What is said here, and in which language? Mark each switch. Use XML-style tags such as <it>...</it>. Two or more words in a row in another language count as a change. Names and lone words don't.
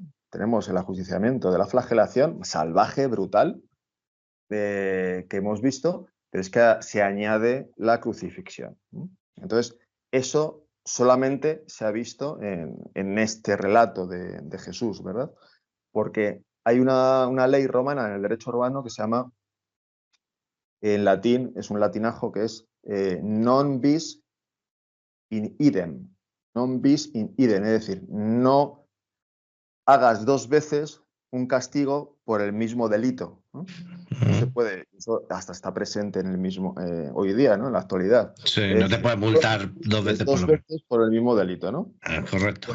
<es>Tenemos el ajusticiamiento de la flagelación, salvaje, brutal, que hemos visto, pero es que se añade la crucifixión. Entonces, eso solamente se ha visto en este relato de Jesús, ¿verdad? Porque hay una ley romana en el derecho romano que se llama, en latín, es un latinajo que es</es> <la>non bis in idem. Non bis in idem,</la> <es>es decir, no hagas dos veces un castigo por el mismo delito, ¿no? No se puede, eso hasta está presente en el mismo hoy día, ¿no? En la actualidad. Sí, Es no te decir, puedes multar dos veces por dos lo menos. veces por el mismo delito, ¿no? Correcto.</es>